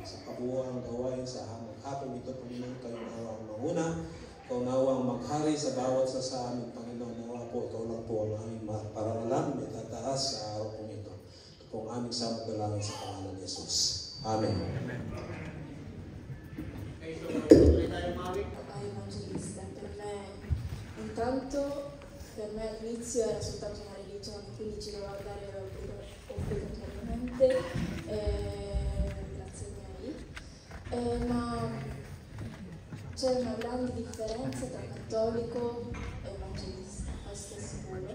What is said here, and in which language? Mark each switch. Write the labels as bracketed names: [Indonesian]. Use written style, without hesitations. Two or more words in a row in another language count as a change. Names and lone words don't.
[Filipino] Sa kabuuang gawain sa hapon ito, Panginoon, kayo nawang manguna, ikaw nawang maghari sa bawat sa amin, Panginoon. Nawa po, ikaw lang po ang aming paralan, may tataas sa araw pong ito. Ito po ang aming samot dalangin sa pangalan ni Jesus. Amen. [Italian] Evangelista, per me all'inizio era soltanto una religione, quindi ci dovevo andare obbligatoriamente, grazie a miei, ma c'è una grande differenza tra cattolico e evangelista, questo è sicuro.